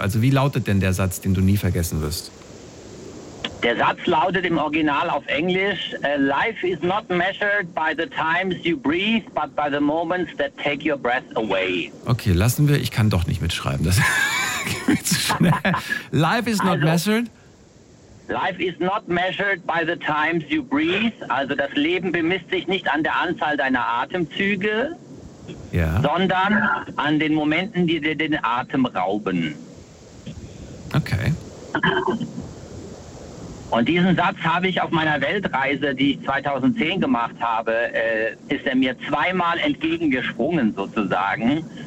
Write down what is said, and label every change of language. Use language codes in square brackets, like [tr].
[de] Also wie lautet denn der Satz, den du nie vergessen wirst? Der Satz lautet im Original auf Englisch: [en] Life is not measured by the times you breathe, but by the moments that take your breath away. [de] Okay, lassen wir. Ich kann doch nicht mitschreiben. Das geht mir zu schnell. [en] Life is not [de] Also, [en] measured. life is not measured by the times you breathe. [de] Also, das Leben bemisst sich nicht an der Anzahl deiner Atemzüge, Ja. sondern an den Momenten, die dir den Atem rauben. Okay. Und diesen Satz habe ich auf meiner Weltreise, die ich 2010 gemacht habe, ist er mir zweimal entgegengesprungen sozusagen.